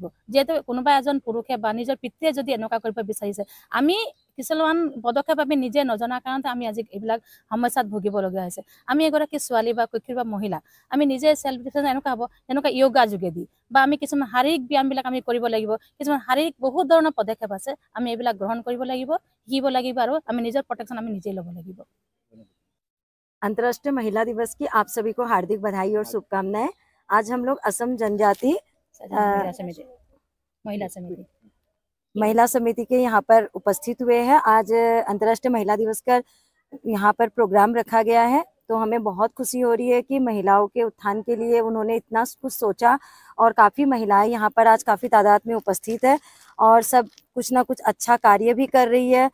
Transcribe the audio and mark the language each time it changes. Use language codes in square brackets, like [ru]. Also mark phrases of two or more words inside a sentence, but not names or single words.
[as] যিহেতু কোনোবা এজন পুৰুষে বা নিজৰ পিতৃয়ে যদি এনেকুৱা কৰিব বিচাৰিছে, আমি কিছুমান পদক্ষেপ আমি নিজে নজনাৰ কাৰণতে আমি আজি এইবিলাক সমস্যাত ভুগিবলগীয়া হৈছে। আমি এগৰাকী ছোৱালী বা কিশোৰী বা মহিলা, আমি নিজে [en] self defence [as] এনেকুৱা হ'ব যেনেকুৱা য়োগা যোগেদি বা আমি কিছুমান শাৰীৰিক ব্যায়ামবিলাক আমি কৰিব লাগিব। কিছুমান শাৰীৰিক বহুত ধৰণৰ পদক্ষেপ আছে, আমি এইবিলাক গ্ৰহণ কৰিব লাগিব, শিকিব লাগিব আৰু আমি নিজৰ প্ৰটেকশ্যন আমি নিজেই ল'ব লাগিব। [hi] अंतर्राष्ट्रीय महिला दिवस की आप सभी को हार्दिक बधाई और शुभकामनाएं। आज हम लोग असम जनजाति महिला समिति के यहाँ पर उपस्थित हुए हैं। आज अंतर्राष्ट्रीय महिला दिवस का यहाँ पर प्रोग्राम रखा गया है, तो हमें बहुत खुशी हो रही है कि महिलाओं के उत्थान के लिए उन्होंने इतना कुछ सोचा और काफ़ी महिलाएं यहाँ पर आज काफ़ी तादाद में उपस्थित है और सब कुछ ना कुछ अच्छा कार्य भी कर रही है।